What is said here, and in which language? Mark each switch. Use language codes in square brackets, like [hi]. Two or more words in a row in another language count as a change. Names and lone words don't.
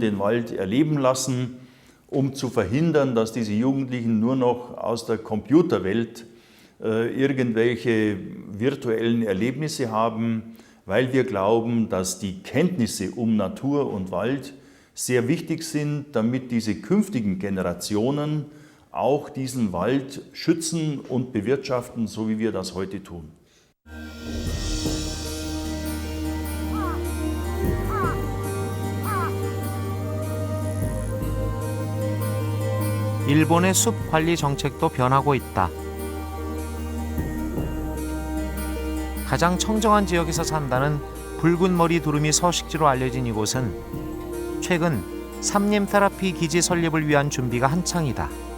[de] den Wald erleben lassen, um zu verhindern, dass diese Jugendlichen nur noch aus der Computerwelt irgendwelche virtuellen Erlebnisse haben, weil wir glauben, dass die Kenntnisse um Natur und Wald sehr wichtig sind, damit diese künftigen Generationen auch diesen Wald schützen und bewirtschaften, so wie wir das heute tun. [ko] 일본의 숲 관리 정책도 변하고 있다. 가장 청정한 지역에서 산다는 붉은 머리 두루미 서식지로 알려진 이곳은 최근 삼림 테라피 기지 설립을 위한 준비가 한창이다.